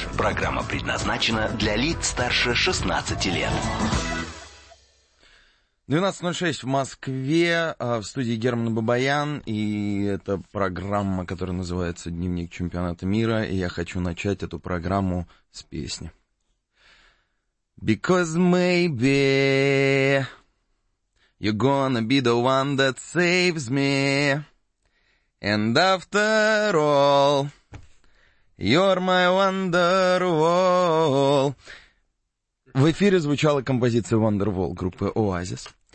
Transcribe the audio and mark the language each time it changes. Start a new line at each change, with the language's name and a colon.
Russian: Программа предназначена для лиц старше 16 лет. 12.06 в Москве, в студии Герман Бабаян, и это программа, которая называется «Дневник чемпионата мира», и я хочу начать эту программу с песни.
English: Because maybe you're gonna be the one that saves me, and after all, you're my wonderwall.
Russian: В эфире звучала композиция «Wonderwall» группы «Оазис».